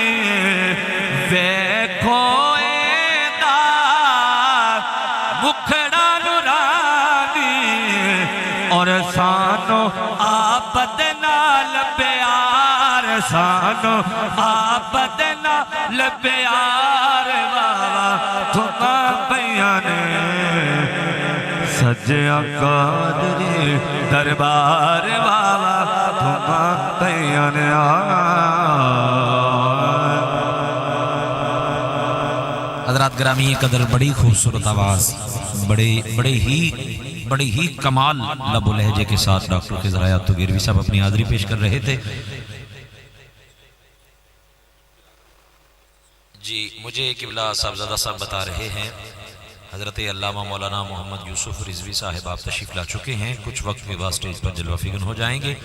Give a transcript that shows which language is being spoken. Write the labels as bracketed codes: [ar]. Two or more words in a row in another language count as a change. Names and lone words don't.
[pa] ویکھو ایدا مکھڑا نورانی اور سانو آپد نال پیار سانو آپد نال پیار بابا تم پیانے سجیا قادری دربار بابا تم پیانے [ur] حضرات گرامی قدر بڑی خوبصورت آواز بڑے ہی کمال لب و لہجے کے ساتھ ڈاکٹر خضر حیات گیروی صاحب اپنی حاضری پیش کر رہے تھے. جی مجھے قبلہ صاحبزادہ صاحب بتا رہے ہیں حضرت علامہ مولانا محمد یوسف رضوی صاحب آپ تشریف لا چکے ہیں، کچھ وقت کے بعد سٹیج پر جلوہ فگن ہو جائیں گے.